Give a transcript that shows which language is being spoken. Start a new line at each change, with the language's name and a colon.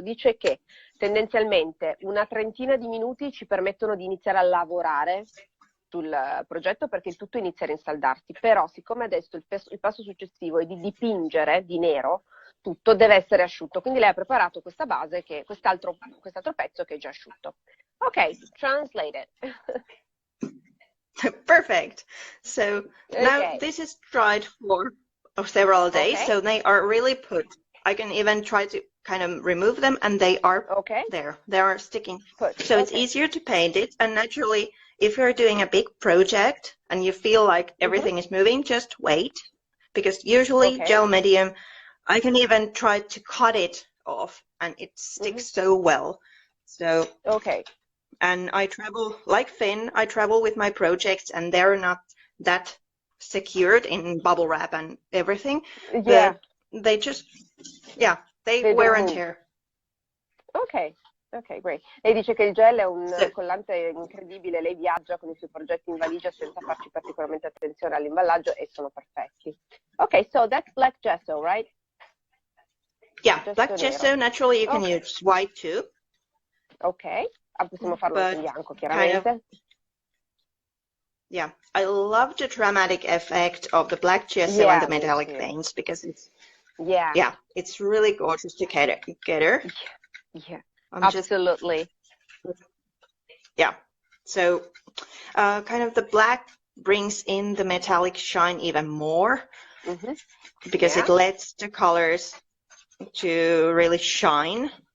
Italian: Dice che tendenzialmente una trentina di minuti ci permettono di iniziare a lavorare sul progetto perché il tutto inizia a rinsaldarsi, però siccome adesso il passo successivo è di dipingere di nero, tutto deve essere asciutto, quindi lei ha preparato questa base, quest'altro pezzo che è già asciutto.
English: Ok, translate it. Perfect. So now this is dried for several days, so they are really put. I can even try to kind of remove them, and they are there. They are sticking. So it's easier to paint it, and naturally, if you're doing a big project and you feel like everything is moving, just wait, because usually gel medium, I can even try to cut it off, and it sticks so well. So and I travel, like Finn, I travel with my projects, and they're not that secured in bubble wrap and everything. But they just, they wear and tear. Ok, great.
Italian: Lei dice che il gel è un collante incredibile, lei viaggia con i suoi progetti in valigia senza farci particolarmente attenzione all'imballaggio e sono perfetti.
English: Ok, so that's black gesso, right? Yeah, black gesso, naturally you can use white too.
Italian: Ok, possiamo farlo in bianco chiaramente.
English: I love the dramatic effect of the black gesso and the metallic paints because it's it's really gorgeous to get together. Yeah, absolutely. Yeah. So kind of the black brings in the metallic shine even more because it lets the colors to really shine.